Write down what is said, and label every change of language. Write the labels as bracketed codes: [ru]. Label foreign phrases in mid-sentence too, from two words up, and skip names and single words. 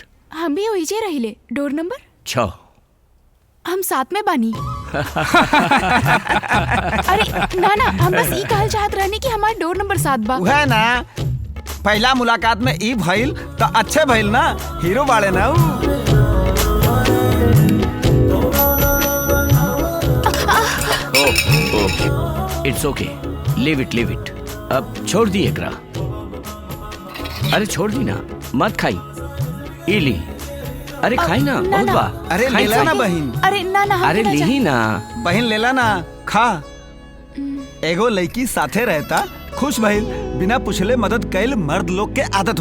[bho] हम भी ओइजे रहिले [en] door number [bho] 6 हम साथ में बानी। अरे ना ना हम बस ई कहल चाहत रहनी कि हमार [en] door number [bho] 7 बा। वह ना पहला मुलाकात में ई भइल तो अच्छे भइल ना हीरो बाड़े ना उ। [en] it's okay leave it [bho] अब छोड़ दी एकरा। अरे छोड़ दी ना मत खाई ई ली अरे खाई ना ना, बहुत ना। बा अरे खाई लेला ना खाई। बहिन अरे ना ना हम अरे ना ली ना बहिन लेला ना खा। एगो लड़की साथे रहता खुश भइल बिना पूछले मदद कैल मर्द लोग के आदत हो